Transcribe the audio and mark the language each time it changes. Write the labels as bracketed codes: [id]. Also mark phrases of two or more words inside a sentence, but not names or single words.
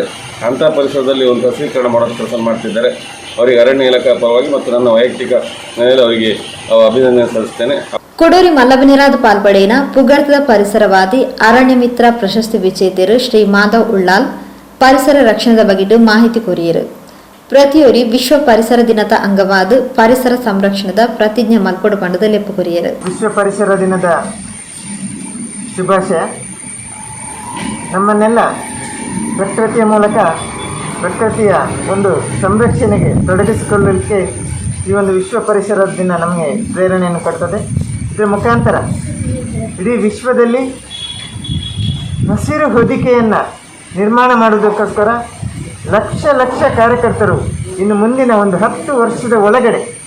[kn] ಅಂಥ ಪರಿಸರದಲ್ಲಿ ಒಂದು ಸಸ್ಯೀಕರಣ ಮಾಡೋ ಕೆಲಸ ಮಾಡ್ತಿದ್ದಾರೆ. ಅವರಿಗೆ ಅರಣ್ಯ ಇಲಾಖೆ ಪರವಾಗಿ ಮತ್ತು ನನ್ನ ವೈಯಕ್ತಿಕ ಮನೆಯಲ್ಲಿ ಅವರಿಗೆ ಅಭಿನಂದನೆ ಸಲ್ಲಿಸ್ತೇನೆ. [tcy] ಕೊಡೂರಿ ಮಲ್ಲಬನಿರಾದ ಪಾಲ್ಪಡೆಯಿನ ಪುಗರ್ತದ ಪರಿಸರವಾದಿ ಅರಣ್ಯ ಮಿತ್ರ ಪ್ರಶಸ್ತಿ ವಿಜೇತರು ಶ್ರೀ ಮಾಧವ್ ಉಳ್ಳಾಲ್ ಪರಿಸರ ರಕ್ಷಣೆದ ಬಗೆದು ಮಾಹಿತಿ ಕೊರಿಯರು. ಪ್ರತಿಯೊರಿ ವಿಶ್ವ ಪರಿಸರ ದಿನದ ಅಂಗವಾದ ಪರಿಸರ ಸಂರಕ್ಷಣದ ಪ್ರತಿಜ್ಞೆ ಮಲ್ಪಡು ಪಂಡದ ಲೆಪ್ಪು ಕೊರಿಯರು. [kn] ವಿಶ್ವ ಪರಿಸರ ದಿನದ ಶುಭಾಶಯ. ನಮ್ಮನ್ನೆಲ್ಲ ಪ್ರಕೃತಿಯ ಮೂಲಕ ಪ್ರಕೃತಿಯ ಒಂದು ಸಂರಕ್ಷಣೆಗೆ ತೊಡಗಿಸಿಕೊಳ್ಳಲಿಕ್ಕೆ ಈ ಒಂದು ವಿಶ್ವ ಪರಿಸರ ದಿನ ನಮಗೆ ಪ್ರೇರಣೆಯನ್ನು ಕೊಡ್ತದೆ. ಇದರ ಮುಖಾಂತರ ಇಡೀ ವಿಶ್ವದಲ್ಲಿ ಹಸಿರು ಹೊದಿಕೆಯನ್ನು ನಿರ್ಮಾಣ ಮಾಡುವುದಕ್ಕೋಸ್ಕರ ಲಕ್ಷ ಕಾರ್ಯಕರ್ತರು ಇನ್ನು ಮುಂದಿನ ಒಂದು 10 ವರ್ಷದ ಒಳಗಡೆ